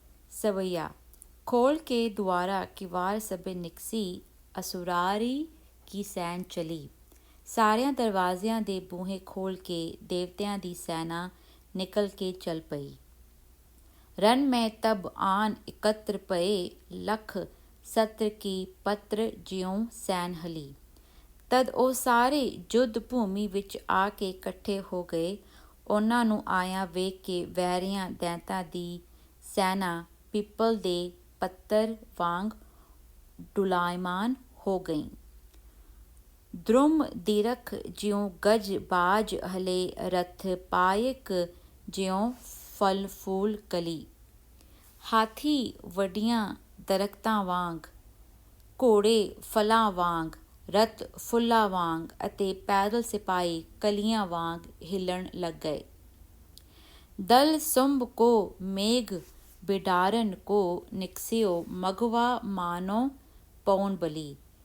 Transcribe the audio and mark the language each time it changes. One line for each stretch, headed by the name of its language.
Braj: सवैया खोल के द्वारा किवाड़ सबे निकसी असुरारी की सैन चली।
Punjabi: ਸਾਰਿਆਂ ਦਰਵਾਜ਼ਿਆਂ ਦੇ ਬੂਹੇ ਖੋਲ੍ਹ ਕੇ ਦੇਵਤਿਆਂ ਦੀ ਸੈਨਾ ਨਿਕਲ ਕੇ ਚੱਲ ਪਈ।
Braj: ਰਨ ਮੈਂ ਤਬ ਆਨ ਇਕੱਤਰ ਪਏ ਲੱਖ ਸਤਰ ਕੀ ਪੱਤਰ ਜਿਉਂ ਸੈਨ ਹਲੀ।
Punjabi: ਤਦ ਉਹ ਸਾਰੇ ਯੁੱਧ ਭੂਮੀ ਵਿੱਚ ਆ ਕੇ ਇਕੱਠੇ ਹੋ ਗਏ। ਉਹਨਾਂ ਨੂੰ ਆਇਆਂ ਵੇਖ ਕੇ ਵੈਰੀਆਂ ਦੈਂਤਾਂ ਦੀ ਸੈਨਾ ਪਿੱਪਲ ਦੇ ਪੱਤਰ ਵਾਂਗ ਡੁਲਾਇਮਾਨ ਹੋ ਗਈ।
Braj: द्रुम दीरख ज्यों गज बाज हले रथ पायक ज्यों फल फूल कली।
Punjabi: ਹਾਥੀ ਵੱਡੀਆਂ ਦਰਖਤਾਂ ਵਾਂਗ, ਘੋੜੇ ਫਲਾਂ ਵਾਂਗ, ਰਥ ਫੁੱਲਾਂ ਵਾਂਗ ਅਤੇ ਪੈਦਲ ਸਿਪਾਹੀ ਕਲੀਆਂ ਵਾਂਗ ਹਿੱਲਣ ਲੱਗ ਗਏ।
Braj: ਦਲ ਸੁੰਭ ਕੋ ਮੇਘ ਬਿਡਾਰਨ ਕੋ ਨਿਕਸਿਓ ਮਗਵਾ ਮਾਨੋ ਪਉਣ ਬਲੀ।